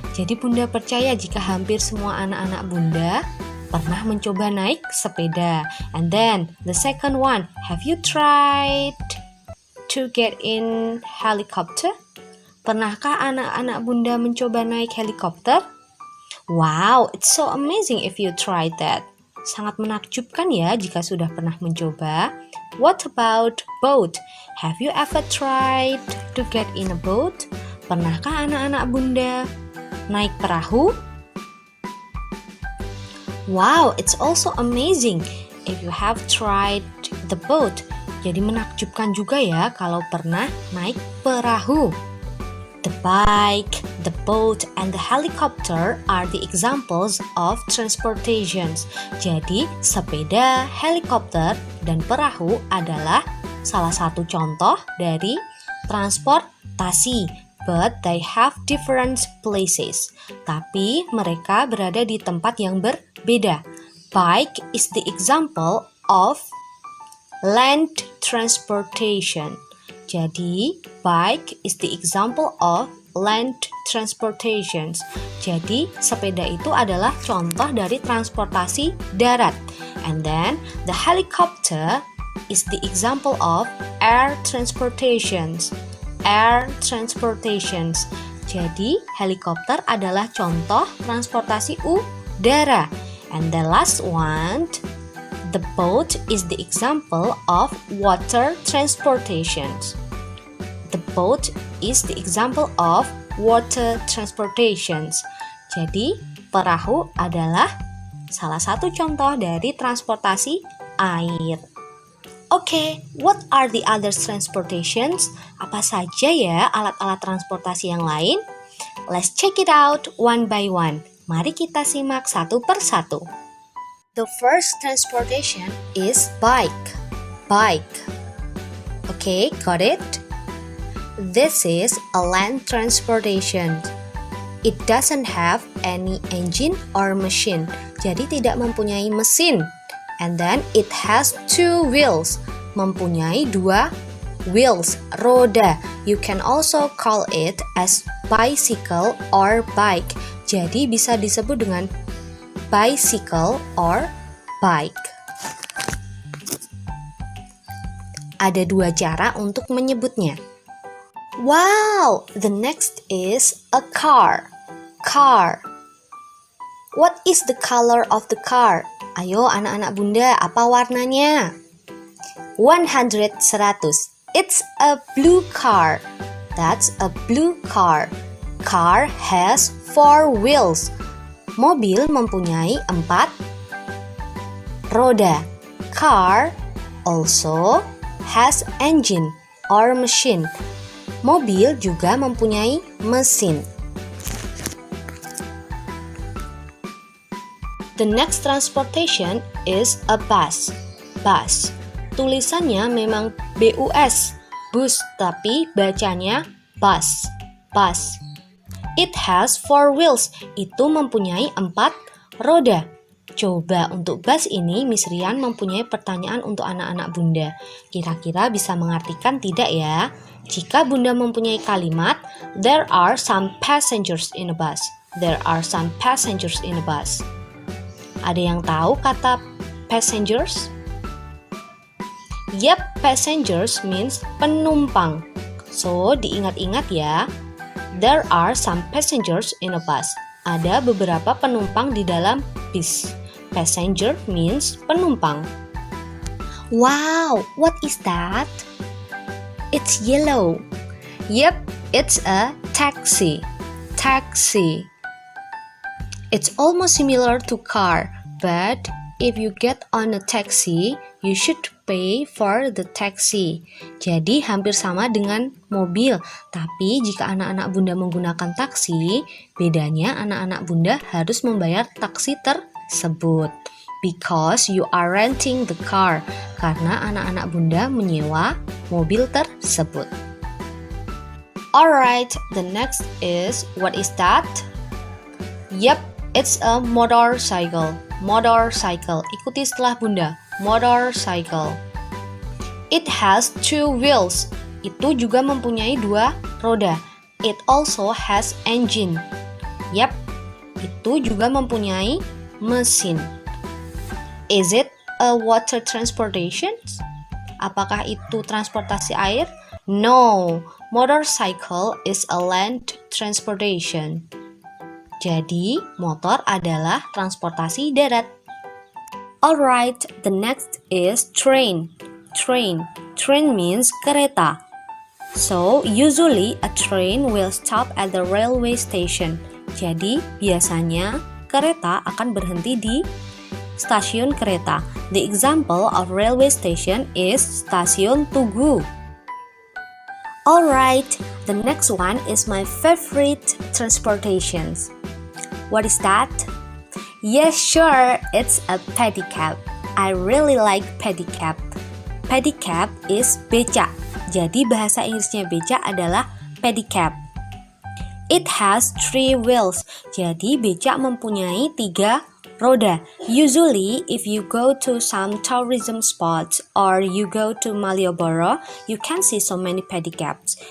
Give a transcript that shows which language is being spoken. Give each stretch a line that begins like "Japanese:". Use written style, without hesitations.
Indonesian: Jadi Bunda percaya jika hampir semua anak-anak Bunda pernah mencoba naik sepeda.
English: And then the second one, have you tried to get in helicopter?
Indonesian: Pernahkah anak-anak Bunda mencoba naik helikopter?
English: Wow, it's so amazing if you tried that.
Indonesian: Sangat menakjubkan ya jika sudah pernah mencoba.
English: What about boat? Have you ever tried to get in a boat?
Indonesian: Pernahkah anak-anak Bunda naik perahu?
English: Wow, it's also amazing if you have tried the boat.
Indonesian: Jadi menakjubkan juga ya kalau pernah naik perahu.
English: The bike, the boat, and the helicopter are the examples of transportations.
Indonesian: Jadi, sepeda, helikopter, dan perahu adalah salah satu contoh dari transportasi.
English: But they have different places.
Indonesian: Tapi mereka berada di tempat yang berbeda.
English: Bike is the example of land transportation. Jadi, bike is the example of land transportations.
Indonesian: Jadi, sepeda itu adalah contoh dari transportasi darat.
English: And then, the helicopter is the example of air transportations. Air transportations.
Indonesian: Jadi, helikopter adalah contoh transportasi udara.
English: And the last one, the boat is the example of water transportations. The boat is the example of water transportations.
Indonesian: Jadi, perahu adalah salah satu contoh dari transportasi air.
English: Oke, what are the other transportations?
Indonesian: Apa saja ya alat-alat transportasi yang lain?
English: Let's check it out one by one.
Indonesian: Mari kita simak satu per satu.
English: The first transportation is bike. Bike. Okay, got it? This is a land transportation. It doesn't have any engine or machine.
Indonesian: Jadi tidak mempunyai mesin.
English: And then it has two wheels.
Indonesian: Mempunyai dua
English: wheels, roda. You can also call it as bicycle or bike.
Indonesian: Jadi bisa disebut dengan bicycle or bike. Ada dua cara untuk menyebutnya.
English: Wow, the next is a car. Car. What is the color of the car?
Indonesian: Ayo anak-anak Bunda, apa warnanya?
English: 100, 100. It's a blue car. That's a blue car. Car has 4 wheels.
Indonesian: Mobil mempunyai 4 roda.
English: Car also has engine or machine.
Indonesian: Mobil juga mempunyai mesin.
English: The next transportation is a bus.
Indonesian: Bus. Tulisannya memang BUS, bus, tapi bacanya bus. Bus.
English: It has 4 wheels.
Indonesian: Itu mempunyai 4 roda. Coba untuk bus ini, Miss Rian mempunyai pertanyaan untuk anak-anak Bunda. Kira-kira bisa mengartikan tidak ya? Jika Bunda mempunyai kalimat,
English: there are some passengers in a bus. There are some passengers in a bus.
Indonesian: Ada yang tahu kata
English: passengers? Yep, passengers means penumpang. So,
Indonesian: diingat-ingat ya.
English: There are some passengers in a bus.
Indonesian: Ada beberapa penumpang di dalam bis.
English: Passenger means penumpang. Wow, what is that? It's yellow. Yep, it's a taxi. Taxi. It's almost similar to car, but if you get on a taxi, you should pay for the taxi.
Indonesian: Jadi hampir sama dengan mobil, tapi jika anak-anak Bunda menggunakan taksi, bedanya anak-anak Bunda harus membayar taksi tersebut.
English: Because you are renting the car,
Indonesian: karena anak-anak Bunda menyewa mobil tersebut.
English: Alright, the next is, what is that? Yep, it's a motorcycle. Motorcycle.
Indonesian: Ikuti setelah Bunda.
English: Motorcycle. It has 2 wheels.
Indonesian: Itu juga mempunyai 2 roda.
English: It also has engine.
Indonesian: Yap, itu juga mempunyai mesin.
English: Is it a water transportation?
Indonesian: Apakah itu transportasi air?
English: No, motorcycle is a land transportation.
Indonesian: Jadi, motor adalah transportasi darat.
English: Alright, the next is train. Train means kereta. So, usually a train will stop at the railway station.
Indonesian: Jadi, biasanya kereta akan berhenti di stasiun kereta.
English: The example of railway station is Stasiun Tugu. Alright, the next one is my favorite transportations. What is that? Yes, sure, it's a pedicab. I really like pedicab. Pedicab is beca.
Indonesian: Jadi bahasa Inggrisnya beca adalah pedicab.
English: It has 3 wheels.
Indonesian: Jadi beca mempunyai 3 roda.
English: Usually, if you go to some tourism spots or you go to Malioboro, you can see so many pedicabs.